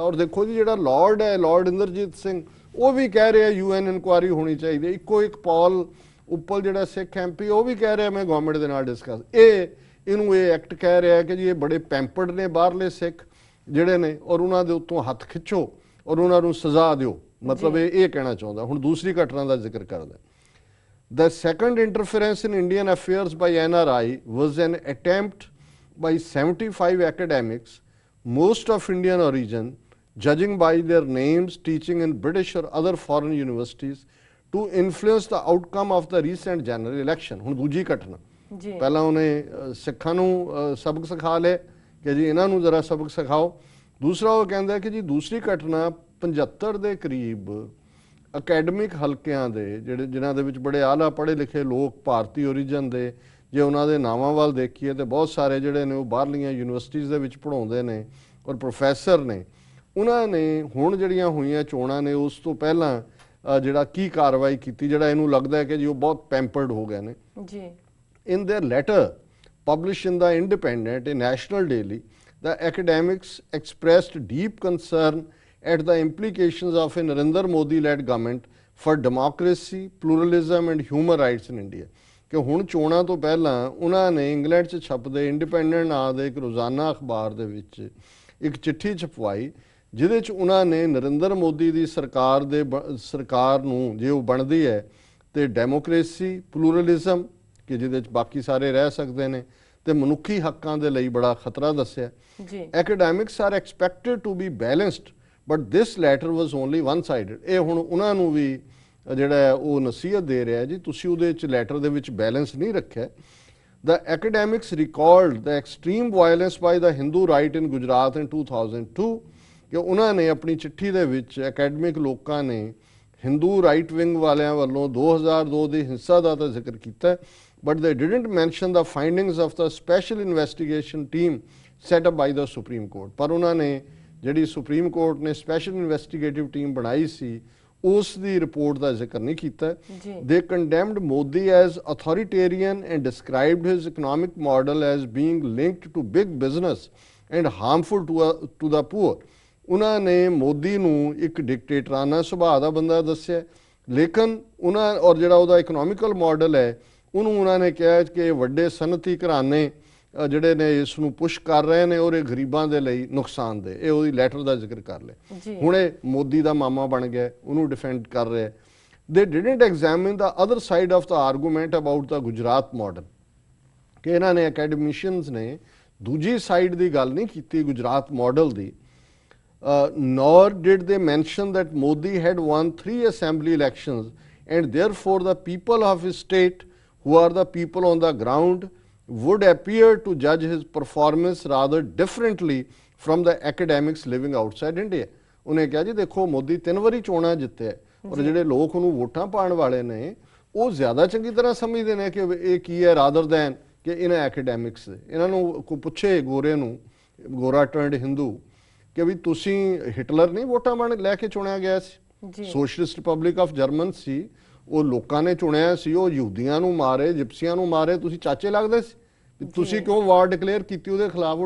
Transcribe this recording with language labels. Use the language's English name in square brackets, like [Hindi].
[Punjabi] ਔਰ ਦੇਖੋ ਜੀ ਜਿਹੜਾ ਲਾਰਡ ਹੈ, ਲਾਰਡ ਇੰਦਰਜੀਤ ਸਿੰਘ, ਉਹ ਵੀ ਕਹਿ ਰਿਹਾ UN ਇਨਕੁਆਇਰੀ ਹੋਣੀ ਚਾਹੀਦੀ ਹੈ। ਇੱਕੋ ਇੱਕ ਪਾਲ ਉੱਪਲ ਜਿਹੜਾ ਸਿੱਖ MP, ਉਹ ਵੀ ਕਹਿ ਰਿਹਾ ਮੈਂ ਗਵਰਨਮੈਂਟ ਦੇ ਨਾਲ ਡਿਸਕਸ। ਇਹਨੂੰ ਇਹ ਐਕਟ ਕਹਿ ਰਿਹਾ ਕਿ ਜੀ ਇਹ ਬੜੇ ਪੈਂਪਰਡ ਨੇ ਬਾਹਰਲੇ ਸਿੱਖ ਜਿਹੜੇ ਨੇ, ਔਰ ਉਹਨਾਂ ਦੇ ਉੱਤੋਂ ਹੱਥ ਖਿੱਚੋ ਔਰ ਉਹਨਾਂ ਨੂੰ ਸਜ਼ਾ ਦਿਓ, ਮਤਲਬ ਇਹ ਕਹਿਣਾ ਚਾਹੁੰਦਾ। ਹੁਣ ਦੂਸਰੀ ਘਟਨਾ ਦਾ ਜ਼ਿਕਰ ਕਰਦਾ। [English] The second interference in Indian affairs by NRI was an attempt by 75 academics, most of Indian origin, judging by their names teaching in British or other foreign universities, to influence the outcome of the recent general election. [Punjabi] ਹੁਣ ਦੂਜੀ ਘਟਨਾ, ਪਹਿਲਾਂ ਉਹਨੇ ਸਿੱਖਾਂ ਨੂੰ ਸਬਕ ਸਿਖਾ ਲਿਆ ਕਿ ਜੀ ਇਹਨਾਂ ਨੂੰ ਜ਼ਰਾ ਸਬਕ ਸਿਖਾਓ। ਦੂਸਰਾ ਉਹ ਕਹਿੰਦਾ ਕਿ ਜੀ ਦੂਸਰੀ ਘਟਨਾ 75 ਦੇ ਕਰੀਬ ਅਕੈਡਮਿਕ ਹਲਕਿਆਂ ਦੇ ਜਿਹੜੇ ਜਿਨ੍ਹਾਂ ਦੇ ਵਿੱਚ ਬੜੇ ਆਲਾ ਪੜ੍ਹੇ ਲਿਖੇ ਲੋਕ ਭਾਰਤੀ ਓਰੀਜਨ ਦੇ, ਜੇ ਉਹਨਾਂ ਦੇ ਨਾਵਾਂ ਵੱਲ ਦੇਖੀਏ ਤੇ ਬਹੁਤ ਸਾਰੇ ਜਿਹੜੇ ਨੇ ਉਹ ਬਾਹਰਲੀਆਂ ਯੂਨੀਵਰਸਿਟੀਜ਼ ਦੇ ਵਿੱਚ ਪੜ੍ਹਾਉਂਦੇ ਨੇ ਔਰ ਪ੍ਰੋਫੈਸਰ ਨੇ, ਉਹਨਾਂ ਨੇ ਹੁਣ ਜਿਹੜੀਆਂ ਹੋਈਆਂ ਚੋਣਾਂ ਨੇ ਉਸ ਤੋਂ ਪਹਿਲਾਂ ਜਿਹੜਾ ਕੀ ਕਾਰਵਾਈ ਕੀਤੀ, ਜਿਹੜਾ ਇਹਨੂੰ ਲੱਗਦਾ ਹੈ ਕਿ ਜੀ ਉਹ ਬਹੁਤ ਪੈਂਪਰਡ ਹੋ ਗਏ ਨੇ। [English] ਜੀ In their letter published in the Independent, a national daily, the academics expressed deep concern at the implications of a Narendra Modi-led government for democracy, pluralism and human rights in India. [Punjabi] ਕਿ ਹੁਣ ਚੋਣਾਂ ਤੋਂ ਪਹਿਲਾਂ ਉਹਨਾਂ ਨੇ England 'ਚ ਛਪਦੇ independent ਨਾਂ ਦੇ ਇੱਕ ਰੋਜ਼ਾਨਾ ਅਖਬਾਰ ਦੇ ਵਿੱਚ ਇੱਕ ਚਿੱਠੀ ਛਪਵਾਈ, ਜਿਹਦੇ 'ਚ ਉਹਨਾਂ ਨੇ ਨਰਿੰਦਰ ਮੋਦੀ ਦੀ ਸਰਕਾਰ ਨੂੰ ਜੇ ਉਹ ਬਣਦੀ ਹੈ ਤੇ ਡੈਮੋਕ੍ਰੇਸੀ, ਪਲੂਰਲਿਜ਼ਮ ਕਿ ਜਿਹਦੇ 'ਚ ਬਾਕੀ ਸਾਰੇ ਰਹਿ ਸਕਦੇ ਨੇ, ਤੇ ਮਨੁੱਖੀ ਹੱਕਾਂ ਦੇ ਲਈ ਬੜਾ ਖਤਰਾ ਦੱਸਿਆ। [English] Academics are expected to be balanced but this letter was only one sided. [Punjabi] ਇਹ ਹੁਣ ਉਹਨਾਂ ਨੂੰ ਵੀ ਜਿਹੜਾ ਉਹ ਨਸੀਹਤ ਦੇ ਰਿਹਾ ਜੀ ਤੁਸੀਂ ਉਹਦੇ 'ਚ ਲੈਟਰ ਦੇ ਵਿੱਚ ਬੈਲੈਂਸ ਨਹੀਂ ਰੱਖਿਆ। [English] The academics recalled the extreme violence by the Hindu right in Gujarat in 2002 [Punjabi] ਕਿ ਉਹਨਾਂ ਨੇ ਆਪਣੀ ਚਿੱਠੀ ਦੇ ਵਿੱਚ ਅਕੈਡਮਿਕ ਲੋਕਾਂ ਨੇ ਹਿੰਦੂ ਰਾਈਟ ਵਿੰਗ ਵਾਲਿਆਂ ਵੱਲੋਂ 2002 ਦੀ ਹਿੰਸਾ ਦਾ ਤਾਂ ਜ਼ਿਕਰ ਕੀਤਾ, [English] but they didn't mention the findings of the special investigation team set up by the Supreme Court। [Punjabi] ਪਰ ਉਹਨਾਂ ਨੇ ਜਿਹੜੀ ਸੁਪਰੀਮ ਕੋਰਟ ਨੇ ਸਪੈਸ਼ਲ ਇਨਵੈਸਟੀਗੇਟਿਵ ਟੀਮ ਬਣਾਈ ਸੀ ਉਸ ਦੀ ਰਿਪੋਰਟ ਦਾ ਜ਼ਿਕਰ ਨਹੀਂ ਕੀਤਾ। [English] They condemned Modi as authoritarian and described his economic model as being linked to big business and harmful to the poor। [Punjabi] ਉਹਨਾਂ ਨੇ ਮੋਦੀ ਨੂੰ ਇੱਕ ਡਿਕਟੇਟਰਾਨਾ ਸੁਭਾਅ ਦਾ ਬੰਦਾ ਦੱਸਿਆ, ਲੇਕਿਨ ਉਹਨਾਂ ਔਰ ਜਿਹੜਾ ਉਹਦਾ ਇਕਨੋਮਿਕਲ ਮਾਡਲ ਹੈ ਉਹਨੂੰ ਉਹਨਾਂ ਨੇ ਕਿਹਾ ਕਿ ਵੱਡੇ ਸਨਅਤੀ ਘਰਾਣੇ ਜਿਹੜੇ ਨੇ ਇਸ ਨੂੰ ਪੁਸ਼ ਕਰ ਰਹੇ ਨੇ ਔਰ ਇਹ ਗਰੀਬਾਂ ਦੇ ਲਈ ਨੁਕਸਾਨਦੇਹ। ਇਹ ਉਹਦੀ ਲੈਟਰ ਦਾ ਜ਼ਿਕਰ ਕਰ ਲਿਆ। ਹੁਣ ਇਹ ਮੋਦੀ ਦਾ ਮਾਮਾ ਬਣ ਗਿਆ, ਉਹਨੂੰ ਡਿਫੈਂਡ ਕਰ ਰਿਹਾ। [English] They didn't examine the other side of the argument about the Gujarat model [Punjabi] ਕਿ ਇਹਨਾਂ ਨੇ ਅਕੈਡਮਿਸ਼ੀਅਨਸ ਨੇ ਦੂਜੀ ਸਾਈਡ ਦੀ ਗੱਲ ਨਹੀਂ ਕੀਤੀ Gujarat model ਦੀ। [English] Nor did they mention that Modi had won 3 assembly elections and therefore the people of his state, who are the people on the ground, would appear to judge his performance rather differently from the academics living outside India. [Punjabi] ਉਹਨੇ ਕਿਹਾ ਜੀ ਦੇਖੋ ਮੋਦੀ 3 ਵਾਰੀ ਚੋਣਾਂ ਜਿੱਤਿਆ ਔਰ ਜਿਹੜੇ ਲੋਕ ਉਹਨੂੰ ਵੋਟਾਂ ਪਾਉਣ ਵਾਲੇ ਨੇ ਉਹ ਜ਼ਿਆਦਾ ਚੰਗੀ ਤਰ੍ਹਾਂ ਸਮਝਦੇ ਨੇ ਕਿ ਇਹ ਕੀ ਹੈ [English] rather than [Punjabi] ਕਿ ਇਹਨਾਂ ਐਕੈਡੈਮਿਕਸ। ਇਹਨਾਂ ਨੂੰ ਕੋਈ ਪੁੱਛੇ ਗੋਰੇ ਨੂੰ, ਗੋਰਾ ਟਰਨਡ ਹਿੰਦੂ, ਕਿ ਵੀ ਤੁਸੀਂ ਹਿਟਲਰ ਨਹੀਂ ਵੋਟਾਂ ਬਣ ਲੈ ਕੇ ਚੁਣਿਆ ਗਿਆ ਸੀ, ਸੋਸ਼ਲਿਸਟ ਰਿਪਬਲਿਕ ਆਫ ਜਰਮਨ ਸੀ, ਉਹ ਲੋਕਾਂ ਨੇ ਚੁਣਿਆ ਸੀ, ਉਹ ਯਹੂਦੀਆਂ ਨੂੰ ਮਾਰੇ, ਜਿਪਸੀਆਂ ਨੂੰ ਮਾਰੇ, ਤੁਸੀਂ ਚਾਚੇ ਲੱਗਦੇ ਸੀ, ਤੁਸੀਂ ਕਿਉਂ ਵਾਰ ਡਿਕਲੇਅਰ ਕੀਤੀ ਉਹਦੇ ਖਿਲਾਫ?